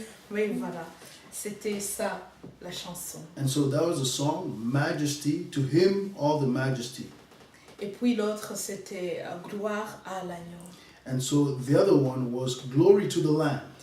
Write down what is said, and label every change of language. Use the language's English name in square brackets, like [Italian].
[French] Oui, voilà, c'était ça la chanson. [English] And so that was the song, Majesty, to him all the majesty. [French] Et puis l'autre, c'était gloire à l'agneau. [English] And so the other one was Glory to the Lamb.